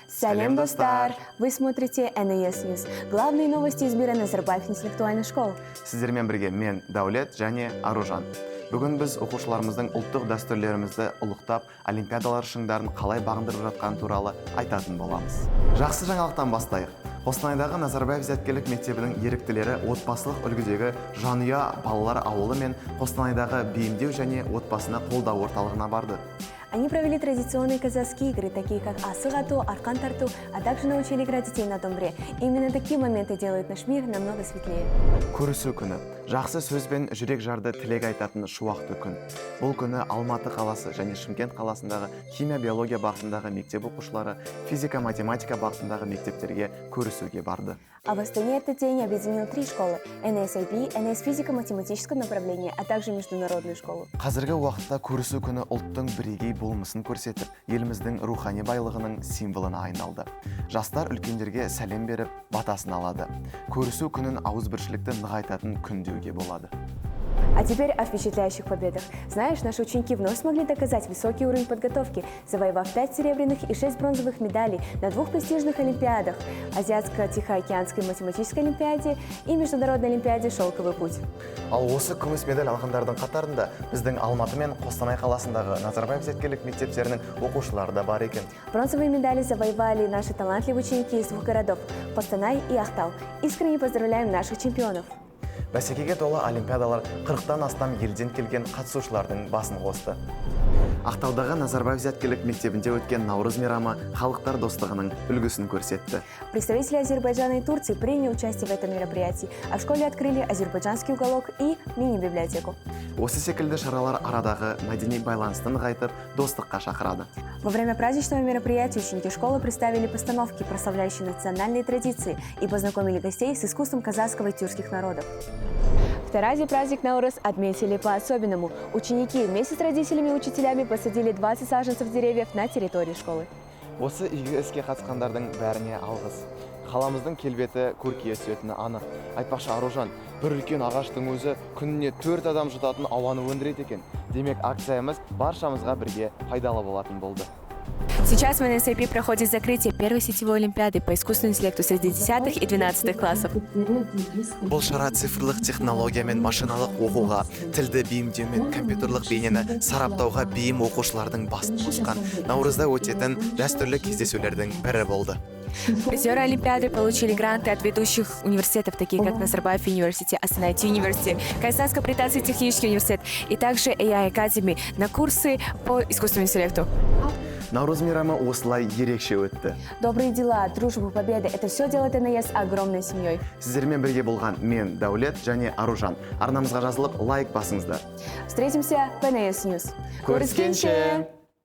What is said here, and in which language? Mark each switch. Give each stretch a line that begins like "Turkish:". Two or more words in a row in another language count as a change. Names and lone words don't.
Kazakh: Салем, достар!
Russian: Вы смотрите NAS News. Главные новости из мира Назарбаев интеллектуальной школы.
Kazakh: Сіздермен бірге мен Дәулет және Аружан. Бүгін біз оқушыларымыздың ұлттық дәстүрлерімізді ұлықтап, олимпиадалар шыңдарын қалай бағындырып жатқан туралы айтатын боламыз. Жақсы жаңалықтан бастайық. Қостанайдағы Назарбаев зияткерлік мектебінің еріктілері отбасылық үлгідегі жанұя балалар ауылы мен Қостанайдағы бейімдеу және отбасына қолдау орталығына барды.
Russian: Они провели традиционные казахские игры, такие как
Kazakh: асық ату, арқан тарту,
Russian: а также научили играть детей на домбре. Именно такие моменты делают наш мир намного светлее.
Kazakh: Көрісу күні. Жақсы сөзбен жүрек жарды тілек айтатын шуақты күн. Бұл күні Алматы қаласы және Шымкент қаласындағы химия-биология бағытындағы мектеп оқушылары, физика-математика бағытындағы мектептерге көрісуге барды.
Russian: А в Астане этот день объединил 3 школы – NSIB, NS физико-математическое направление, а также международную школу.
Kazakh: Қазіргі уақытта көрісу күні ұлттың бірегей болмысын көрсетіп, еліміздің рухани байлығының символына айналды. Жастар үлкендерге сәлем беріп, батасын алады. Көрісу күнін ауызбіршілікті нығайтатын күн деуге болады.
Russian: А теперь о впечатляющих победах. Знаешь, наши ученики вновь смогли доказать высокий уровень подготовки, завоевав 5 серебряных и 6 бронзовых медалей на 2 престижных олимпиадах – Азиатско-Тихоокеанской математической олимпиаде и Международной олимпиаде «Шелковый путь».
Kazakh: Ал осы күміс медаль алғандардың қатарында біздің Алматы мен Қостанай қаласындағы Назарбаев зияткерлік мектептерінің оқушылары да бар екен.
Russian: Бронзовые медали завоевали наши талантливые ученики из 2 городов – Костанай и Ақтау. Искренне поздравляем наших чемпионов!
Kazakh: Бәсекеге толы олимпиадалар 40-тан астам елден келген қатысушылардың басын қосты. Ақтаудағы Назарбаев зияткерлік мектебінде өткен Наурыз мейрамы халықтар достығының үлгісін көрсетті.
Russian: Представители Азербайджана и Турции приняли участие в этом мероприятии, а в школе открыли азербайджанский уголок и мини-библиотеку.
Kazakh: Осы секілді шаралар арадағы мәдени байланысты нығайтып, достыққа шақырады.
Russian: Во время праздничного мероприятия ученики школы представили постановки, прославляющие национальные традиции, и познакомили гостей с искусством казахского и тюркских народов. В Таразе праздник Наурыз отметили по-особенному. Ученики вместе с родителями и учителями посадили 20 саженцев деревьев на территории школы.
Kazakh: Осы игі іске қатысқандардың бәріне алғыс. Қаламыздың келбеті көркейе түсетіні анық. Айтпақшы Аружан, бір үлкен ағаштың өзі күніне 4 адам жұтатын ауаны өндіреді екен. Демек акциямыз баршамызға бірге пайдалы болатын болды.
Russian: Сейчас в NSIP проходит закрытие первой сетевой олимпиады по искусственному интеллекту среди 10 и 12 классов.
Kazakh: Бұл шара цифрлық технология мен машиналық оқуға, тілді бейімдеу мен компьютерлік бейнені сараптауға бейім оқушылардың басын қосқан Наурызда өтетін дәстүрлі кездесулердің бірі болды.
Russian: Призеры олимпиады получили гранты от ведущих университетов, такие как Назарбаев университет, Астана IT университет, Казахско-Британский технический университет и также AI Academy на курсы по искусственному интеллекту.
Kazakh: Наурыз мейрамы осылай ерекше өтті.
Russian: Добрые дела, дружба, победа – это все делает NAS огромной семьей.
Kazakh: Сіздермен бірге болған мен Дәулет және Аружан. Арнамызға жазылып лайк басыңыздар.
Russian: Встретимся в NAS News.
Kazakh: Көріскенше!